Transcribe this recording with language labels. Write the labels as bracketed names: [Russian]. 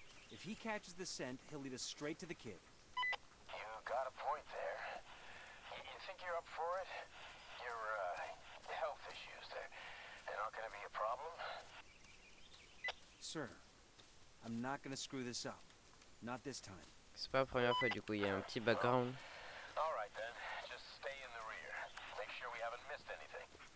[English] If he catches the scent, he'll lead us straight to the kid. You got a point there. You think you're up for it? Your health issues, they're not gonna be a problem? Sir, I'm not gonna screw this up. Not this time. [French] C'est pas la première fois du coup, il y a un petit background. [English] All right then, just stay in the rear. Make sure we haven't missed anything.